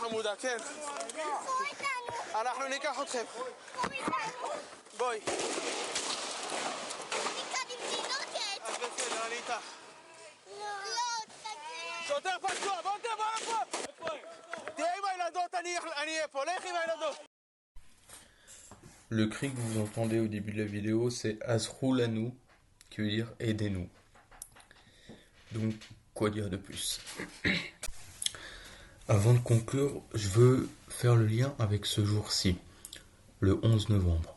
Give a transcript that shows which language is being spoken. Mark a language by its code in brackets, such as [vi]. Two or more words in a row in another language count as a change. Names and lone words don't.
[he] עבודה, כן. אנחנו ניקח אתכם. בואי. אז בסדר, אני איתך. שוטר פצוע, בוא תבוא לפה! תהיה עם הילדות, אני אהיה פה, לך עם הילדות! [fr] Le cri que vous entendez au début de la vidéo, c'est Azroulanu, qui veut dire aidez-nous. Donc, quoi dire de plus? Avant de conclure, je veux faire le lien avec ce jour-ci, le 11 novembre.